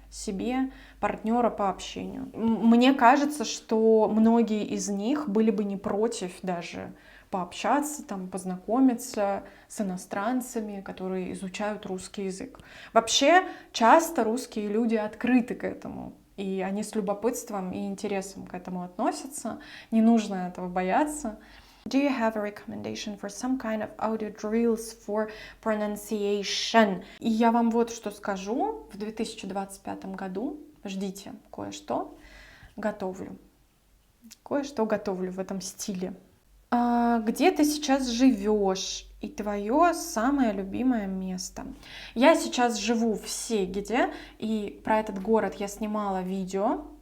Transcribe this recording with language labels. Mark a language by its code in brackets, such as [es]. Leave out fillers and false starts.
[ru] себе партнера по общению. Мне кажется, что многие из них были бы не против даже пообщаться, там, познакомиться с иностранцами, которые изучают русский язык. Вообще, часто русские люди открыты к этому, и они с любопытством и интересом к этому относятся. Не нужно этого бояться. [en] Do you have a recommendation for some kind of audio drills for pronunciation? [ru] И я вам вот что скажу. В 2025 году, ждите, кое-что готовлю. Кое-что готовлю в этом стиле. Где ты сейчас живешь и твое самое любимое место? Я сейчас живу в Сегеде, и про этот город я снимала видео.